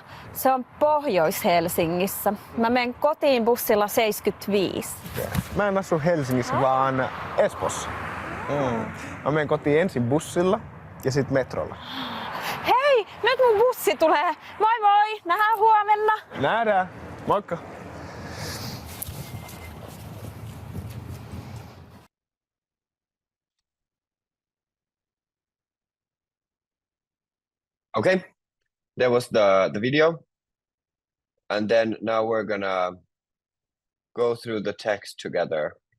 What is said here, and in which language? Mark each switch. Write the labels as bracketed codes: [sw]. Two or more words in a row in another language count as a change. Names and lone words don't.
[fi] Se on Pohjois-Helsingissä. Mä menen kotiin bussilla 75. Mä en asu Helsingissä, vaan Espoossa. Mä menen kotiin ensin bussilla ja sitten metrolla. Hei, nyt mun bussi tulee. Moi moi, nähdään huomenna. Nähdään. Moikka. [en] Okay, that was the video. And then now we're gonna go through the text together.